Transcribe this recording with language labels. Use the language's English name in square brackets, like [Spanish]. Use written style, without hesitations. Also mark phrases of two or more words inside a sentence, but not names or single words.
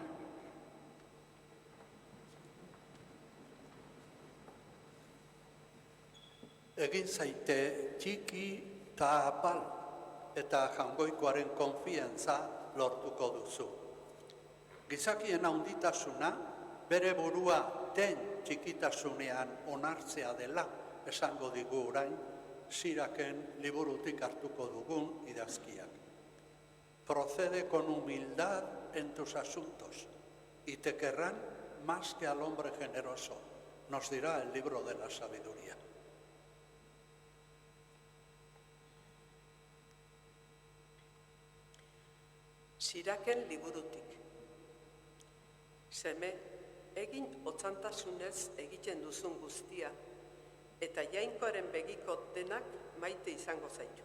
[Basque] Egin zaite txiki eta apal eta jangoikoaren konfiantza lortuko duzu. Gizakien handitasuna bere burua den txikitasunean onartzea dela esango digu orain Siraken liburutik hartuko dugun idazkiak. [Spanish] Procede con humildad en tus asuntos y te querrán más que al hombre generoso, nos dirá el libro de la sabiduría. [Basque] Siraken liburutik. Seme, egin otzantasunez egiten duzun guztia, eta jainkoaren begiko denak maite izango zaitu.